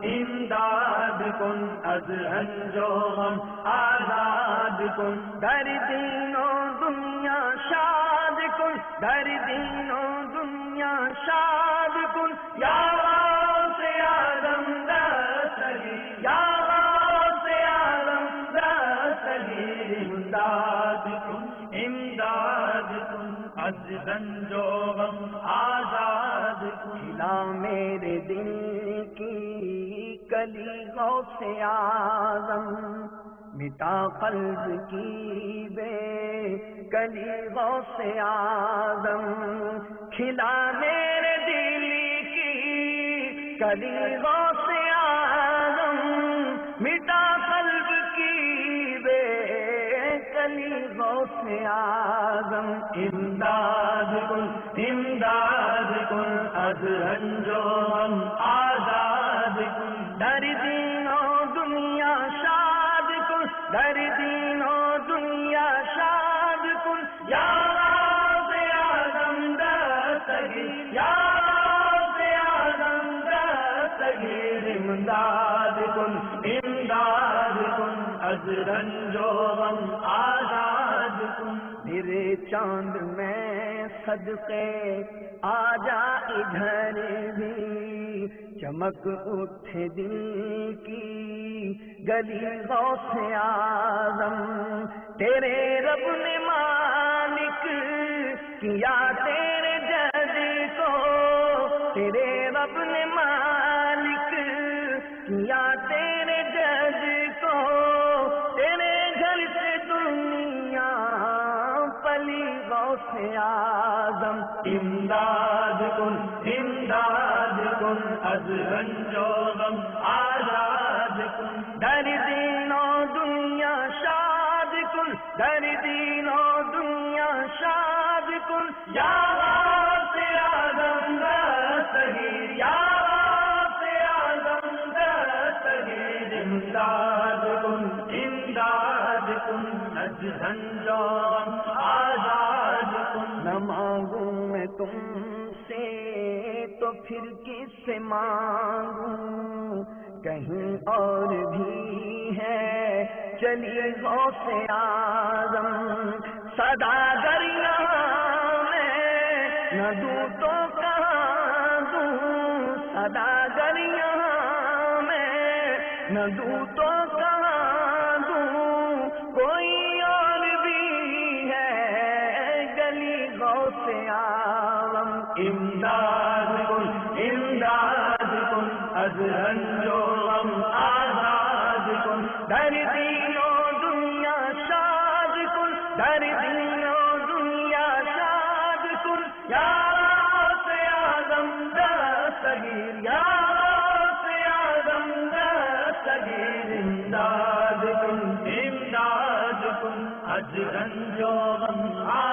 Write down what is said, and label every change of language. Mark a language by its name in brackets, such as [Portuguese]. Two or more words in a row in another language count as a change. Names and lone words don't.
[Persian] از رنج و غم آزاد کن در دین و دنیا شاد کن در دین و دنیا شاد کن یا غوث اعظم دستگیر یا غوث اعظم دستگیر امداد کن از رنج و غم آزاد کن [Urdu] کھلا میرے دل کی کلی غوث اعظم مٹا قلب کی بے کلی غوث اعظم کھلا میرے دل کی کلی غوث اعظم مٹا قلب کی بے کلی غوث اعظم [Persian] امداد کن از رنج و غم آزاد کن در دین و دنیا شاد کن در دین و دنیا شاد کن یا غوث اعظم دستگیر یا غوث اعظم دستگیر امداد کن از رنج و غم آزاد کن [Urdu] میرے چاند میں صدقے آجا ادھر بھی چمک اٹھے دل کی گلی غوث اعظم تیرے رب نے مالک کیا تیرے جد کو تیرے رب نے مالک کیا تیرے جد کو تیرے گھر سے دنیا پلی غوث اعظم [Persian] امداد کن از رنج و غم آزاد کن در دین و دنیا شاد کن در دین و دنیا شاد کن یا غوث اعظم دستگیر یا غوث اعظم دستگیر امداد کن از رنج و غم آزاد کن [Urdu] نہ مانگوں میں تم سے تو پھر کس سے مانگوں کہیں اور بھی ہے چلی غوث اعظم صدا دریا میں نہ دوں تو کہاں دوں صدا دریا میں نہ دوں تو کہاں دوں کوئی اور بھی ہے گلی غوث اعظم [Persian] امداد کن از رنج و غم آزاد کن در دین و دنیا شاد کن در دین و دنیا شاد کن یا غوث اعظم دستگیر یا غوث اعظم دستگیر امداد کن از رنج و غم